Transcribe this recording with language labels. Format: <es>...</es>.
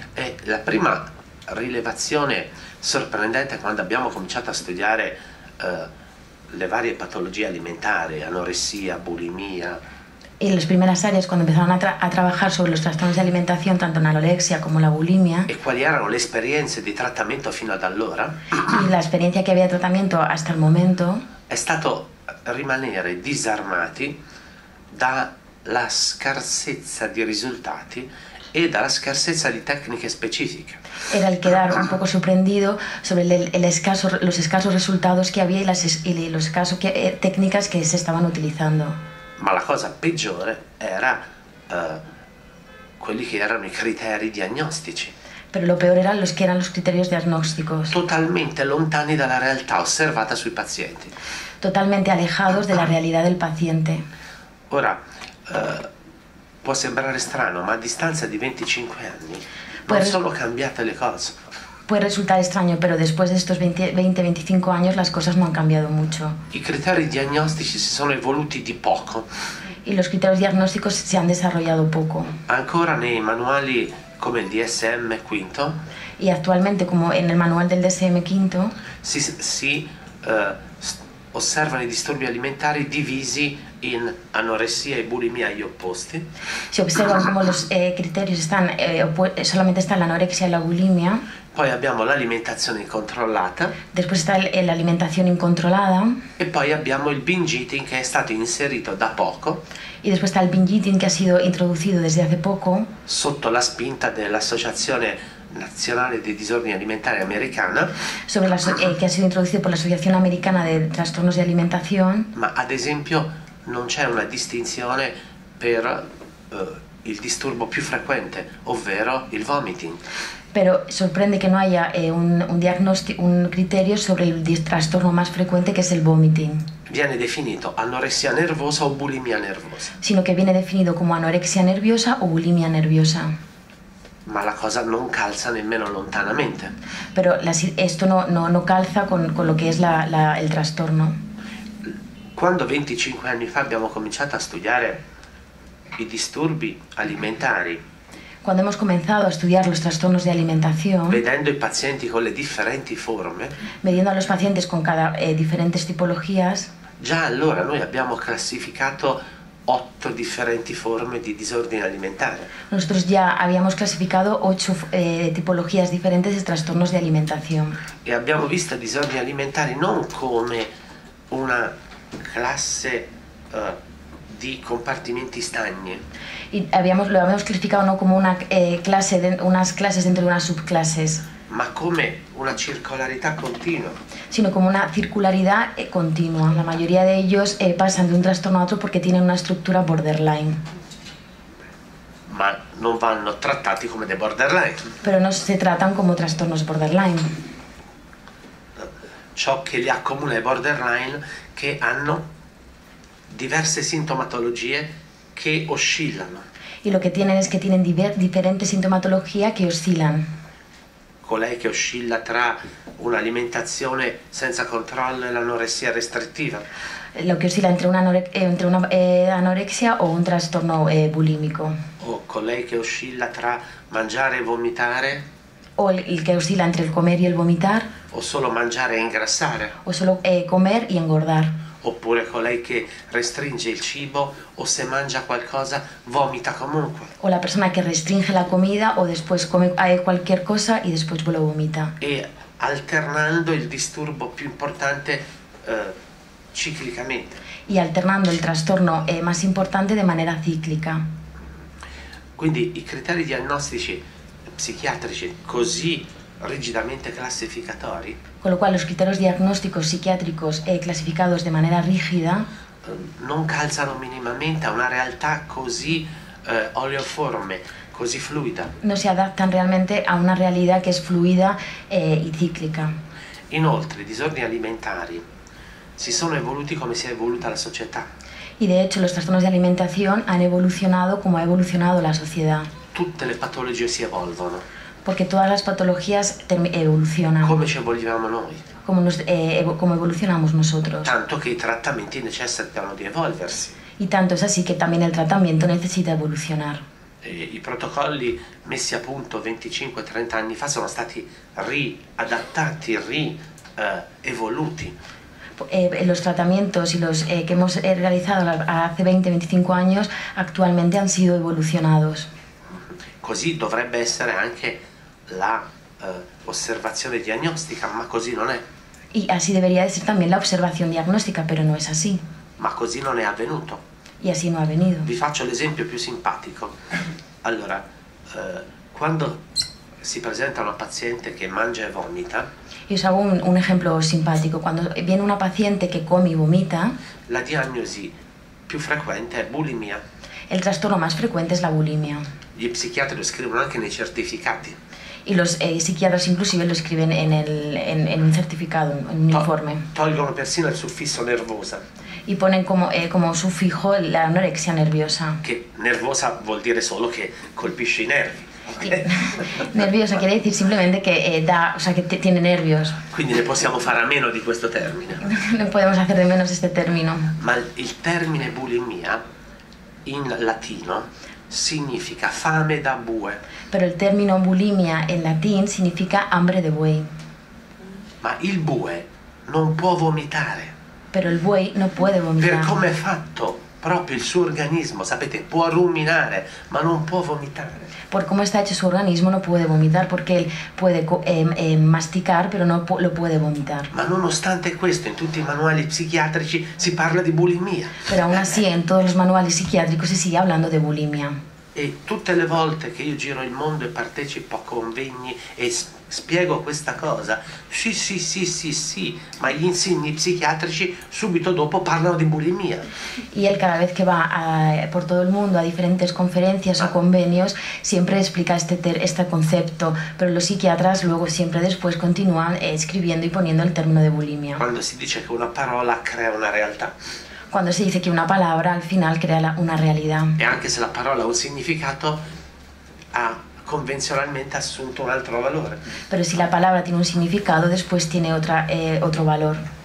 <it>E la prima rilevazione sorprendente quando abbiamo cominciato a studiare le varie patologie alimentari, anoressia, bulimia.</it> <es>En las primeras áreas, cuando empezaron a trabajar sobre los trastornos de alimentación, tanto en la anorexia como la bulimia,</es> <it>E quali erano le esperienze di trattamento fino ad allora,</it> <es>y la experiencia que había de tratamiento hasta el momento,</es> <it>è stato rimanere disarmati dalla scarsezza di risultati e dalla scarsezza di tecniche specifiche.</it> <es>era el quedar un poco sorprendido sobre los escasos resultados que había y las escasas técnicas que se estaban utilizando.</es> <it>Ma la cosa peggiore era quelli che erano i criteri diagnostici.</it> <es>Pero lo peor eran los criterios diagnósticos,</es> <it>Totalmente lontani dalla realtà osservata sui pazienti.</it> <es>totalmente alejados de la realidad del paciente.</es> <it>Ora, può sembrare strano, ma a distanza di 25 anni non</it> <es>Pues-</es> <it>sono cambiate le cose.</it> <es>Puede resultar extraño, pero después de estos 20-25 años las cosas no han cambiado mucho.</es> <it>I criteri diagnostici si sono evoluti di poco.</it> <es>Y los criterios diagnósticos se han desarrollado poco.</es> <it>Ancora nei manuali come il DSM V</it> <es>Y actualmente, como en el manual del DSM-5,</es> <it>si osservano i disturbi alimentari divisi in anoressia e bulimia agli opposti,</it> <es>se observan cómo los criterios están, solamente está la anorexia y la bulimia.</es> <it>poi abbiamo l'alimentazione incontrollata</it> <es>Después está la alimentación incontrolada.</es> <it>e poi abbiamo il binge eating che è stato inserito da poco</it> <es>Y después está el binge eating, que ha sido introducido desde hace poco</es> <it>sotto la spinta dell'Associazione Nazionale dei Disordini Alimentari americana,</it> <es>que ha sido introducido por la Asociación Americana de Trastornos de Alimentación.</es> <it>ma ad esempio non c'è una distinzione per il disturbo più frequente, ovvero il vomiting.</it> <es>Pero sorprende que no haya un criterio sobre el trastorno más frecuente, que es el vomiting,</es> <it>Viene definito anoressia nervosa o bulimia nervosa,</it> <es>sino que viene definido como anorexia nerviosa o bulimia nerviosa.</es> <it>ma la cosa non calza nemmeno lontanamente.</it> <es>Pero esto no calza con lo que es el trastorno.</es> <it>Quando 25 anni fa abbiamo cominciato a studiare i disturbi alimentari,</it> <es>Cuando hemos comenzado a estudiar los trastornos de alimentación,</es> <it>vedendo i pazienti con le differenti forme,</it> <es>midiendo a los pacientes con diferentes tipologías,</es> <it>già allora noi abbiamo classificato 8 differenti forme di disordine alimentare.</it> <es>nosotros ya habíamos clasificado 8 tipologías diferentes de trastornos de alimentación.</es> <it>E abbiamo visto i disordini alimentari non come una classe di compartimenti stagni,</it> <es>Y lo habíamos clasificado no como unas clases dentro de unas subclases,</es> <it>ma come una circolarità continua.</it> <es>sino como una circularidad continua. La mayoría de ellos pasan de un trastorno a otro porque tienen una estructura borderline,</es> <it>Ma non vanno trattati come dei borderline.</it> <es>pero no se tratan como trastornos borderline.</es> <it>Ciò che li accomuna ai borderline che hanno diverse sintomatologie che oscillano.</it> <es>Y lo que tienen es que tienen diferentes sintomatología que oscilan.</es> <it>Colei che oscilla tra un'alimentazione senza controllo e l'anoressia restrittiva,</it> <es>Lo que oscila entre una anorexia o un trastorno bulímico.</es> <it>o colei che oscilla tra mangiare e vomitare,</it> <es>O el que oscila entre el comer y el vomitar,</es> <it>o solo mangiare e ingrassare,</it> <es>o solo comer y engordar.</es> <it>oppure colei che restringe il cibo o se mangia qualcosa vomita comunque.</it> <es>O la persona que restringe la comida o después come cualquier cosa y después lo vomita.</es> <it>E alternando il disturbo più importante ciclicamente.</it> <es>Y alternando el trastorno más importante de manera cíclica.</es> <it>Quindi i criteri diagnostici psichiatrici così rigidamente classificatori</it> <es>Con lo cual los criterios diagnósticos psiquiátricos clasificados de manera rígida</es> <it>non calzano minimamente a una realtà così oleoforme, così fluida.</it> <es>no se adaptan realmente a una realidad que es fluida y cíclica.</es> <it>Inoltre, i disordini alimentari si sono evoluti come si è evoluta la società.</it> <es>Y de hecho los trastornos de alimentación han evolucionado como ha evolucionado la sociedad.</es> <it>Tutte le patologie si evolvono,</it> <es>Porque todas las patologías evolucionan,</es> <it>come ci evolviamo noi.</it> <es>como evolucionamos nosotros.</es> <it>Tanto che i trattamenti necessitano di evolversi.</it> <es>Y tanto es así que también el tratamiento necesita evolucionar.</es> <it>I protocolli messi a punto 25-30 anni fa sono stati riadattati, evoluti.</it> <es>Los tratamientos y los que hemos realizado hace 20-25 años actualmente han sido evolucionados.</es> <it>Così dovrebbe essere anche la osservazione diagnostica, ma così non è.</it> <es>Y así debería de ser también la observación diagnóstica, pero no es así.</es> <it>Ma così non è avvenuto.</it> <es>Y así no ha venido.</es> <it>Vi faccio l'esempio più simpatico. Allora, quando si presenta una paziente che mangia e vomita,</it> <es>Y os hago un ejemplo simpático. Cuando viene una paciente que come y vomita,</es> <it>la diagnosi più frequente è bulimia.</it> <es>El trastorno más frecuente es la bulimia.</es> <it>Gli psichiatri lo scrivono anche nei certificati.</it> <es>Y los psiquiatras inclusive lo escriben en un certificado, en un informe.</es> <it>Tolgono persino il suffisso nervosa.</it> <es>Y ponen como sufijo la anorexia nerviosa.</es> <it>Che nervosa vuol dire solo che colpisce i nervi. Okay?</it> <es>Nerviosa quiere decir simplemente que tiene nervios.</es> <it>Quindi ne possiamo fare a meno di questo termine.</it> <es>No podemos hacer de menos este término.</es> <it>Ma il termine bulimia in latino significa fame da bue.</it> <es>Pero el término bulimia en latín significa hambre de buey.</es> <it>Ma il bue non può vomitare.</it> <es>Pero el buey no puede vomitar.</es> <it>Per come è fatto proprio il suo organismo, sapete, può ruminare, ma non può vomitare.</it> <es>Por cómo está hecho su organismo no puede vomitar, porque él puede masticar, pero no lo puede vomitar.</es> <it>Ma nonostante questo, in tutti i manuali psichiatrici si parla di bulimia.</it> <es>Pero aún así, en todos los manuales psiquiátricos se sigue hablando de bulimia.</es> <it>E tutte le volte che io giro il mondo e partecipo a convegni e spiego questa cosa, sì, ma gli insigni psichiatrici subito dopo parlano di bulimia.</it> <es>Y él cada vez que va por todo el mundo a diferentes conferencias o convenios siempre explica este concepto, pero los psiquiatras luego siempre después continúan escribiendo y poniendo el término de bulimia.</es> <it>Quando si dice che una parola crea una realtà.</it> <es>Cuando se dice que una palabra al final crea una realidad.</es> <it>E anche se la parola ha un significato, ha convenzionalmente assunto un altro valore.</it> <es>Pero si la palabra tiene un significado, después tiene otro valor.</es>